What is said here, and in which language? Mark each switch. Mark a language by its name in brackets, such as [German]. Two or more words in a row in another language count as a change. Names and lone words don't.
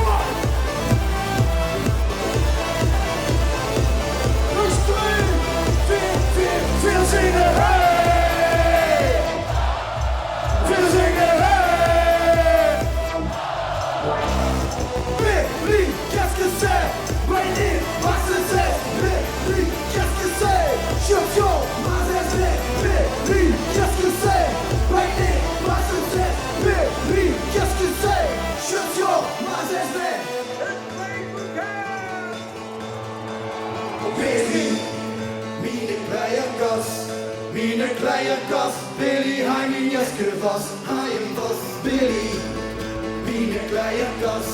[Dutch] Veel zingen, hey! Veel zingen, hey! Billy, [French] qu'est-ce que c'est? [Dutch] Billy, wat ze zegt? Billy, [French] qu'est-ce que c'est? [Dutch] Champion, maar ze zegt. Billy, [French] qu'est-ce que c'est? [Dutch] Billy, wat ze zegt? Billy, [French] qu'est-ce que c'est? [Dutch] Champion, maar ze zegt. Billy, mijn kleine kast. Billy, hij mijn jeske vast, hij hem vast. Billy, mijn kleine kast.